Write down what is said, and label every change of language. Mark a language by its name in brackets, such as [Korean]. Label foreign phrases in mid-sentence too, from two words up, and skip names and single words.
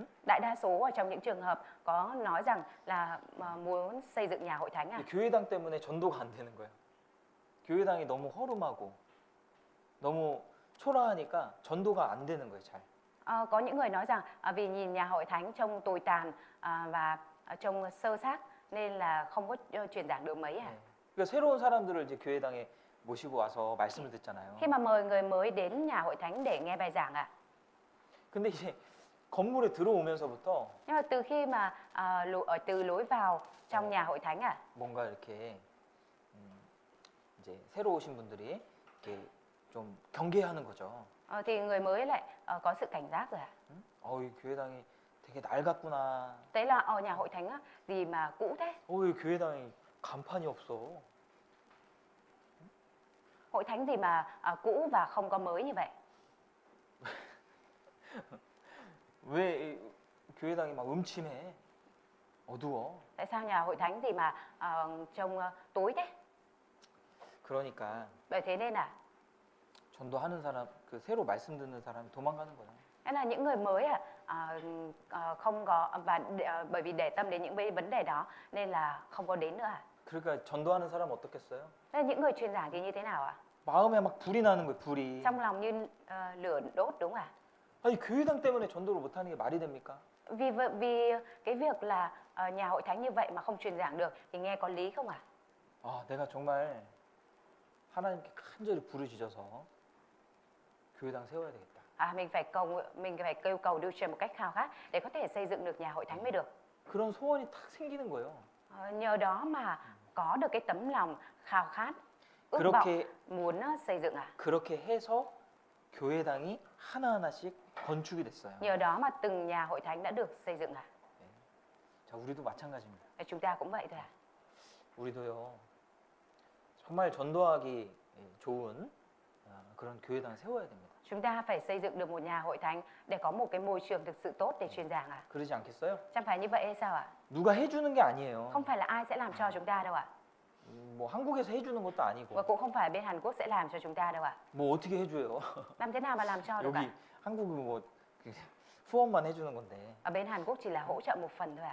[Vietnamese] Đại đa số ở trong những trường hợp có nói rằng là muốn xây dựng nhà hội thánh [Korean] 이 교회당 때문에 전도가 안 되는 거예요. 교회당이 너무 허름하고 너무 초라하니까 전도가 안 되는 거예요, 잘. [Vietnamese] Có những người nói rằng vì nhìn nhà hội thánh trông tồi tàn và trông sơ xác nên là không có truyền giảng được mấy [Korean] 그러니까 새로운 사람들을 이제 교회당에 모시고 와서 말씀을 듣잖아요. [Vietnamese] Khi mà mời người mới đến nhà hội thánh để nghe bài giảng [Korean] 근데 이제 건물에 들어오면서부터 [Vietnamese] Nhưng mà từ khi mà từ lối vào trong nhà hội thánh [Korean] 뭔가 이렇게 이제 새로 오신 분들이 이렇게 좀 경계하는 거죠. [Vietnamese] thì người mới lại có sự cảnh giác rồi [Korean] 이 교회당이 되게 낡았구나. [Vietnamese] Thế là nhà hội thánh gì mà cũ thế [Korean] 이 교회당이 간판이 없어. [Vietnamese] Hội thánh gì mà cũ và không có mới như vậy [Korean] 왜 교회당이 막 음침해? 어두워. [Vietnamese] Tại sao nhà hội thánh gì mà trông tối thế [Korean] 그러니까 [Vietnamese] Bởi thế nên [Korean] 전도하는 사람, 그 새로 말씀 듣는 사람이 도망가는 거예요. [Vietnamese] Thế là những người mới không có bởi vì để tâm đến những vấn đề đó nên là không có đến nữa [Korean] 그러니까 전도하는 사람 어떻겠어요? [Vietnamese] Thế những người truyền giảng thì như thế nào ạ? [Korean] 마음에 막 불이 나는 거예요, 불이. [Vietnamese] Trong lòng như lửa đốt đúng không ạ? [Korean] 아니 교회당 때문에 전도를 못하는 게 말이 됩니까? [Vietnamese] Vì cái việc là nhà hội thánh như vậy mà không truyền giảng được thì nghe có lý không ạ? [Korean] 아, 내가 정말 하나님께 간절히 부르짖어서 교회당 세워야 되겠다. [Vietnamese] Mình phải kêu cầu Đức Chúa một cách khao khát để có thể xây dựng được nhà hội thánh mới được. [Korean] 그런 소원이 탁 생기는 거예요. [Vietnamese] Nhờ đó mà có được cái tấm lòng khao khát, ước vọng [Korean] 그렇게 [Vietnamese] muốn xây dựng ạ. [Korean] 그렇게 해서 교회당이 하나하나씩 건축이 됐어요. [Vietnamese] Nhờ đó mà từng nhà hội thánh đã được xây dựng ạ. [Korean] 자, 우리도 마찬가지입니다. [Vietnamese] Và chúng ta cũng vậy thôi ạ. [Korean] 우리도요. 정말 전도하기 좋은 그런 교회당 세워야 됩니다. [Vietnamese] Chúng ta phải xây dựng được một nhà hội thánh để có một cái môi trường thực sự tốt để truyền giảng ạ. [Korean] 그러지 않겠어요? [Vietnamese] Chẳng phải như vậy hay sao ạ? [Korean] 누가 해주는 게 아니에요. [Vietnamese] Không phải là ai sẽ làm cho chúng ta đâu ạ. [Korean] 뭐 한국에서 해주는 것도 [Vietnamese] Và [Korean] 아니고 [Vietnamese] cũng không phải bên Hàn Quốc sẽ làm cho chúng ta đâu ạ. [Korean] 뭐 어떻게 해줘요? [Vietnamese] Làm thế nào mà làm cho được ạ? [Korean] 여기 한국은 뭐 후원만 해주는 건데 [Vietnamese] Ở bên Hàn Quốc chỉ là hỗ trợ một phần thôi ạ.